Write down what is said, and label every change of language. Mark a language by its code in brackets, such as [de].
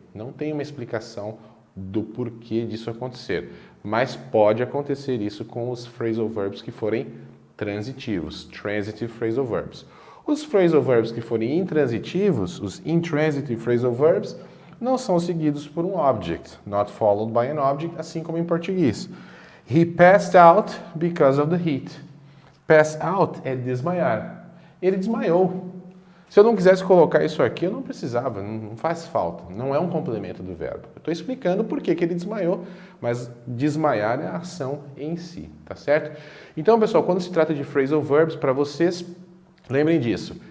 [pt] Não tem uma explicação do porquê disso acontecer, mas pode acontecer isso com os phrasal verbs que forem transitivos, transitive phrasal verbs. Os phrasal verbs que forem intransitivos, os intransitive phrasal verbs, não são seguidos por um object, [en] not followed by an object, [pt] assim como em português. [en] He passed out because of the heat. [pt] Pass out é desmaiar. Ele desmaiou. Se eu não quisesse colocar isso aqui, eu não precisava, não faz falta. Não é um complemento do verbo. Eu estou explicando por que ele desmaiou, mas desmaiar é a ação em si, tá certo? Então, pessoal, quando se trata de phrasal verbs, para vocês, lembrem disso.